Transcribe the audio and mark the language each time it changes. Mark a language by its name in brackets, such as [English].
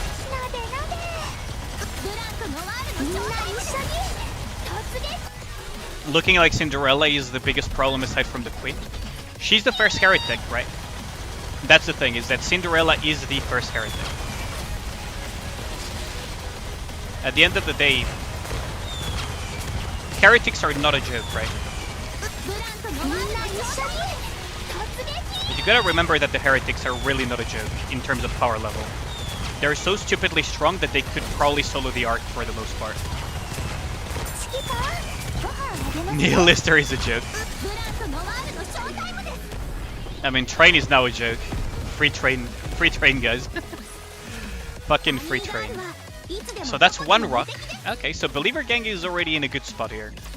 [Japanese] なでなで。ブラントのワールドショーです。みんな一緒に突撃。 [English] Looking like Cinderella is the biggest problem aside from the Queen. She's the first heretic, right? That's the thing, is that Cinderella is the first heretic. At the end of the day, heretics are not a joke, right? [Japanese] ブラントのワールドショーです。突撃。 [English] But you gotta remember that the heretics are really not a joke in terms of power level. They're so stupidly strong that they could probably solo the arc for the most part. [Japanese] 指揮官、ご飯あげます。 [English] Nihilister is a joke. [Japanese] ブラントのワールドショータイムです。 [English] I mean, train is now a joke. Free train, guys. Fucking free train. So that's one rock. Okay, so Believer Gang is already in a good spot here.